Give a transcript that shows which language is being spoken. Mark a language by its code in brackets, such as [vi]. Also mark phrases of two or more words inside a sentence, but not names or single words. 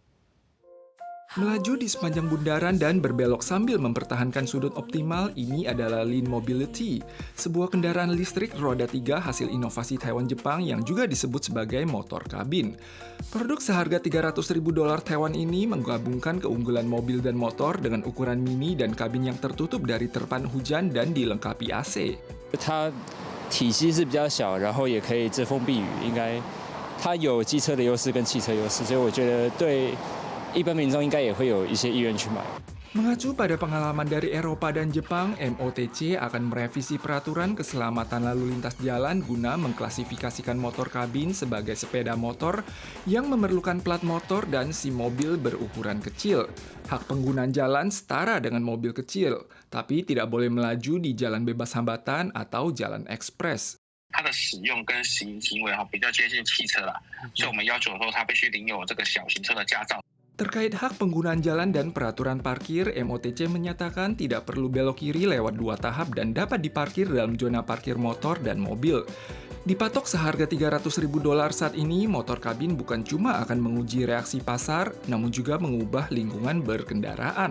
[id] Melaju di sepanjang bundaran dan berbelok sambil mempertahankan sudut optimal, ini adalah Lean Mobility, sebuah kendaraan listrik roda 3 hasil inovasi Taiwan Jepang yang juga disebut sebagai motor kabin. Produk seharga $300.000 Taiwan ini menggabungkan keunggulan mobil dan motor dengan ukuran mini dan kabin yang tertutup dari terpan hujan dan dilengkapi AC. [zh] 它体积是比较小，然后也可以遮风避雨，应该它有机车的优势跟汽车优势，所以我觉得对一般民众应该也会有一些意愿去买。 [id] Mengacu pada pengalaman dari Eropa dan Jepang, MOTC akan merevisi peraturan keselamatan lalu lintas jalan guna mengklasifikasikan motor kabin sebagai sepeda motor yang memerlukan plat motor dan SIM mobil berukuran kecil. Hak penggunaan jalan setara dengan mobil kecil, tapi tidak boleh melaju di jalan bebas hambatan atau jalan ekspres. [zh] 它的使用跟行为比较接近汽车啦，所以我们要求说它必须领有这个小型车的驾照。 [id] Terkait hak penggunaan jalan dan peraturan parkir, MOTC menyatakan tidak perlu belok kiri lewat 2 tahap dan dapat diparkir dalam zona parkir motor dan mobil. Dipatok seharga $300.000 saat ini, motor kabin bukan cuma akan menguji reaksi pasar, namun juga mengubah lingkungan berkendaraan.